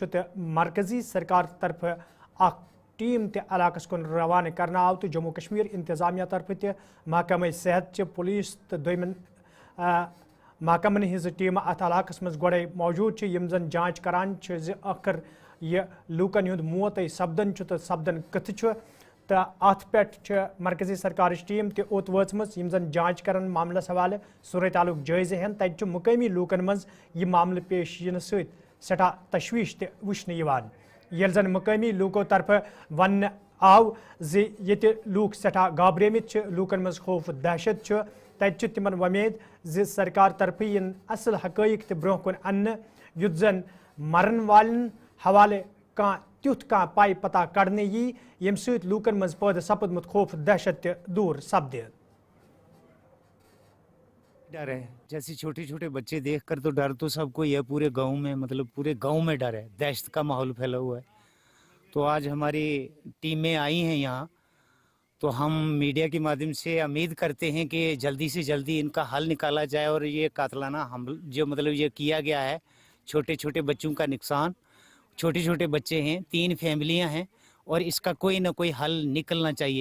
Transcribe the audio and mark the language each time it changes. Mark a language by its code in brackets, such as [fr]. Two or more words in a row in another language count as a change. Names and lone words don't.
[ks] तो मरकजी सरकार तरफ अख टीम ते इलाकस कुन रवाना करना आव तो जम्मू कश्मीर इंतजामिया तरफ तो महकमा सेहत पुलिस तो दोमन महकमन हिज टीम अत इलाकस मज गोड़े मौजूद यम जन जांच करान आखिर ये लूकन हुंद मौत सपदन तो सपदन कथ तो अत पे मरकजी सरकार टीम ते ओत वचमस यम जन जांच करन मामलस हवाले सूरत हालुक जायजे हेन। तत मुकामी लूकन मज यह मामले पेश इन सठा तशवीश ते वुचन यवान। येल जन मुकामी लूको तरफ वन आव जे ये लूक सठा गाबरेमित लूकन मज खौफ दहशत तत तिमन वमेद जे सरकार तरफ इन असल हकैक ते ब्रोह कुन अन्न युत जन मरन वालन हवाले का तुथ का पाई पता कड़ने यम सत लूकन मज पैदा सपदमुत खौफ दहशत दूर सपदे। [hi] डर है, जैसे छोटे छोटे बच्चे देखकर तो डर तो सबको यह पूरे गांव में, मतलब पूरे गांव में डर है, दहशत का माहौल फैला हुआ है। तो आज हमारी टीमें आई हैं यहाँ, तो हम मीडिया के माध्यम से उम्मीद करते हैं कि जल्दी से जल्दी इनका हल निकाला जाए और ये कातलाना हमला जो मतलब ये किया गया है, छोटे छोटे बच्चों का नुकसान, छोटे छोटे बच्चे हैं, 3 फैमिलियां हैं और इसका कोई ना कोई हल निकलना चाहिए।